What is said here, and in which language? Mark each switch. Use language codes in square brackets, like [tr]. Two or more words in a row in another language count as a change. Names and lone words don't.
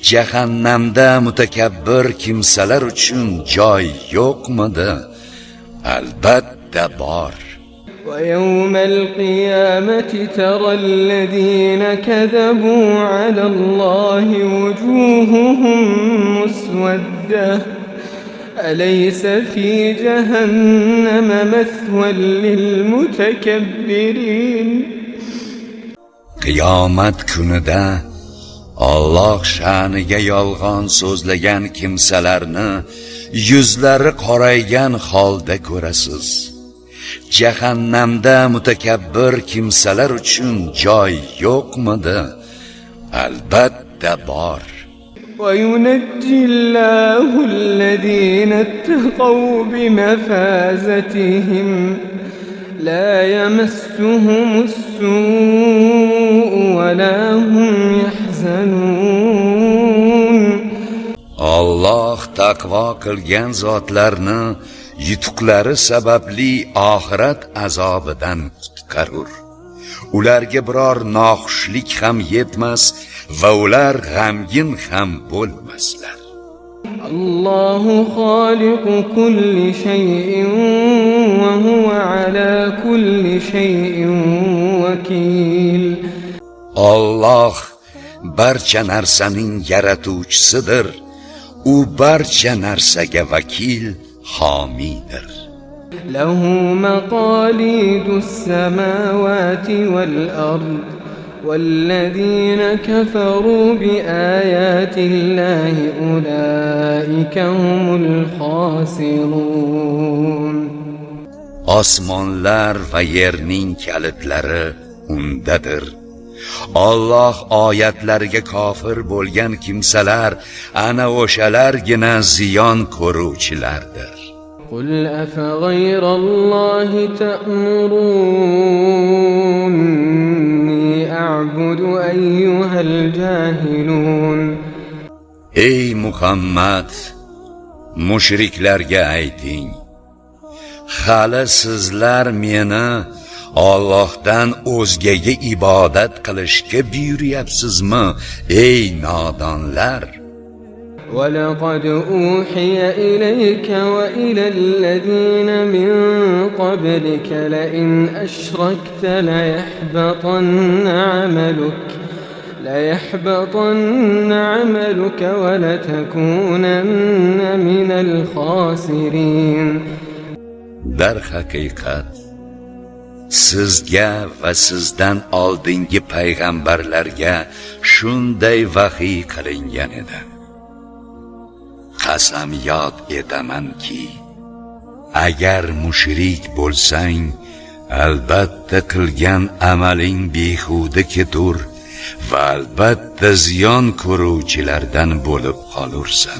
[uz] Jahannamda mutakabbir kimsalar uchun joy yo'qmidi? Albatta bor. [ar] ويوم القيامة ترى الذين كذبوا على الله وجوههم مسودة أليس في جهنم مثوى للمتكبرين. [uz] Qiyomat kunida Alloh sha'niga yolg'on so'zlagan kimsalarni yuzlari qoraygan holda ko'rasiz. Jahannamda mutakabbir kimsalar uchun joy yo'qmidi? Albatta bor. [ar] وينجي الله الذين اتقوا بمفازتهم لا يمسهم السوء ولا هم يحزنون. [uz] Alloh taqvo qilgan zotlarni yutuqlari sababli oxirat azobidan qutqarur. Ularga biror noxushlik ham yetmas va ular g'amgin ham bo'lmaslar. [ar] الله خالق كل شيء وهو على كل شيء وكيل. [uz] Alloh barcha narsaning yaratuvchisidir. U barcha narsaga vakil, homiydir. [ar] له مقاليد السماوات والأرض والذين كفروا بآيات الله أولئك هم الخاسرون. [uz] Osmonlar va yerning kalitlari undadir. Alloh oyatlariga kofir bo'lgan kimsalar ana o'shalargina ziyon ko'ruvchilardir. [ar] قل أفغير الله تأمروني أعبد أيها الجاهلون. [uz] Ey Muhammad, mushriklarga ayting, hali sizlar meni Allohdan o'zgaga ibodat qilishga buyuryapsizmi, ey nodonlar? [ar] وَلَقَدْ أُوحِيَ إِلَيْكَ وَإِلَى الَّذِينَ مِنْ قَبْلِكَ لَئِنْ أَشْرَكْتَ لَيَحْبَطَنَّ عَمَلُكَ وَلَتَكُونَنَّ مِنَ الْخَاسِرِينَ. [uz] Dar haqiqat sizga va sizdan oldingi payg'ambarlarga shunday vahiy qilingan edi. Qasamyod etamanki, agar mushrik bo'lsang, albatta qilgan amaling behuda ketur va albatta ziyon ko'ruvchilardan bo'lib qolursan.